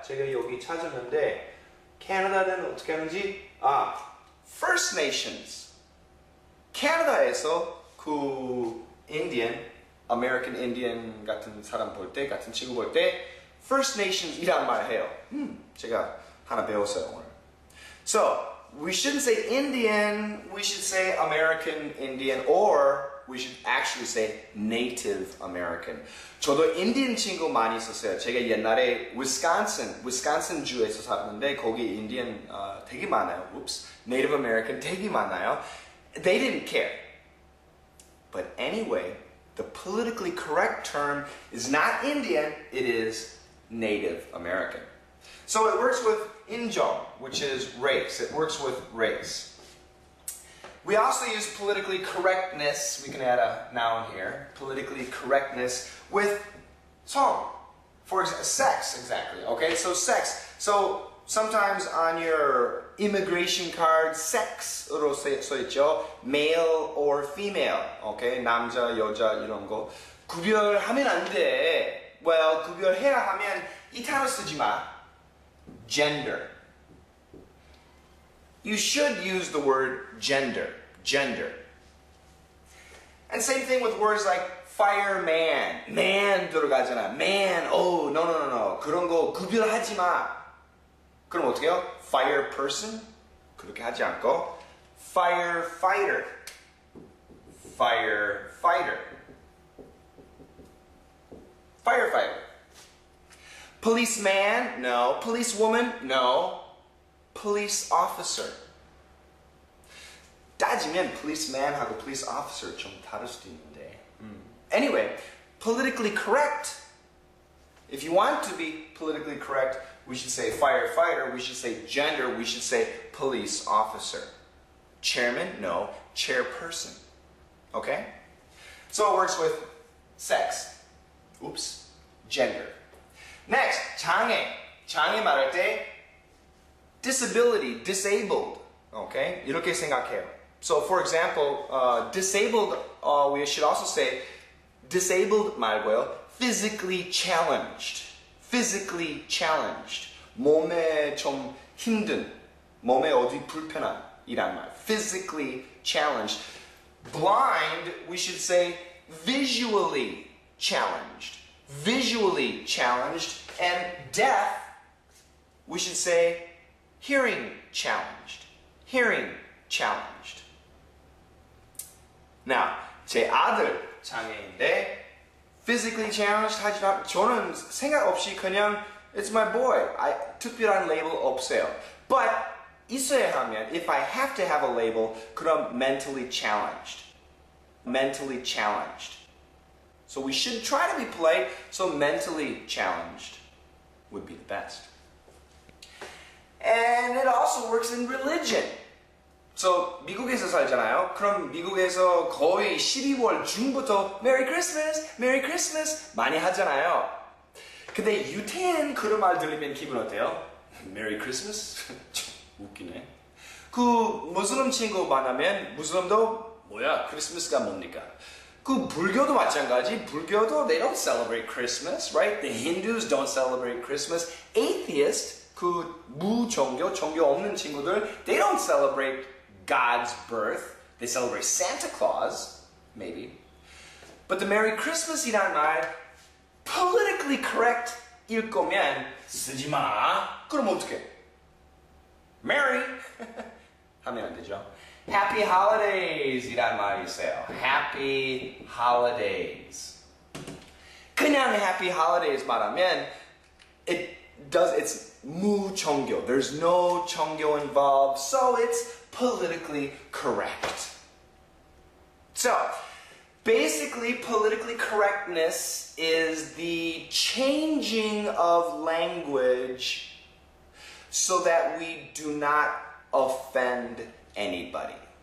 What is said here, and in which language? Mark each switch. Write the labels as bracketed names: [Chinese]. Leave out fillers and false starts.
[Korean] 제가 여기 찾았는데 캐나다는 어떻게 하는지 First Nations. 캐나다에서 그 Indian, American Indian 같은 사람 볼 때, 같은 친구 볼 때 First Nations이란 말 해요. 제가 하나 배웠어요 오늘. [English] So, we shouldn't say Indian, we should say American Indian, or we should actually say Native American. [Korean] 저도 인디언 친구 많이 있었어요. 제가 옛날에 위스콘신 주에서 살았는데 거기 인디언 되게 많아요. [English] Native American [Korean] 되게 많아요. [English] They didn't care. But anyway, the politically correct term is not Indian, it is Native American. So it works with 인종, which is race. It works with race. We also use politically correctness. We can add a noun here. Politically correctness with 성. For example, sex, exactly. Okay, so sex. So sometimes on your immigration card, sex으로 [Korean] 써있죠. [English] Male or female. [Korean] Okay, 남자, 여자 이런 거. 구별하면 안 돼. Well, 구별해야 하면 이 단어 쓰지 마. [English] Gender. You should use the word gender. Gender. And same thing with words like fireman. [Korean] Man 들어가잖아. Man. [English] Oh, no. [Korean] 그런 거 구별하지 마. 그럼 어떻게 해요? [English] Fire person? [Korean] 그렇게 하지 않고 firefighter. Firefighter. [English] firefighter. Policeman? No. Policewoman? No. Police officer. [Korean] 따지면 policeman하고 police officer 좀 다를 수도 있는데. [English] Anyway, politically correct. If you want to be politically correct, we should say firefighter, we should say gender, we should say police officer. Chairman? No. Chairperson. Okay? So it works with sex. Oops. Gender. Next, 장애. [Korean] 장애 말할 때 disability, disabled. Okay? 이렇게 생각해요. [English] So for example, disabled, we should also say disabled [Korean] 말고요. [English] Physically challenged. Physically challenged. [Korean] 몸에 좀 힘든. 몸에 어디 불편한 이란 말. [English] Physically challenged. Blind, we should say visually challenged. Visually challenged. And deaf, we should say hearing challenged. Hearing challenged. [Korean] Now, 제 아들 장애인데 physically challenged 하지만 저는 생각 없이 그냥 [English] it's my boy. [Korean] 특별한 label 없어요. [English] But [Korean] 있어야 하면 [English] if I have to have a label 그럼 mentally challenged. Mentally challenged. So we should try to be polite, so mentally challenged would be the best. And it also works in religion. [Korean] So 미국에서 살잖아요. 그럼 미국에서 거의 12월 중부터 Merry Christmas, Merry Christmas 많이 하잖아요. 근데 유태인 그런 말 들리면 기분 어때요? Merry Christmas? 웃기네. 그 무슬림 친구 만나면 무슬림도 뭐야 크리스마스가 뭡니까? 그 불교도 마찬가지. [English] 불교도 they don't celebrate Christmas, right? The Hindus don't celebrate Christmas. Atheist [Korean] 그 무종교, 종교 없는 친구들 [English] they don't celebrate God's birth. They celebrate Santa Claus, maybe. But the Merry Christmas이란 말 politically correct [Korean] 일 거면 쓰지 마. 그럼 어떡해? Merry 하면 안 되죠. Happy Holidays 이란 말이 있어요. [English] Happy Holidays. [Korean] 그냥 Happy Holidays 말하면 it's 무종교. [English] There's no 종교 involved, so it's politically correct. So, basically, politically correctness is the changing of language so that we do not offend anybody.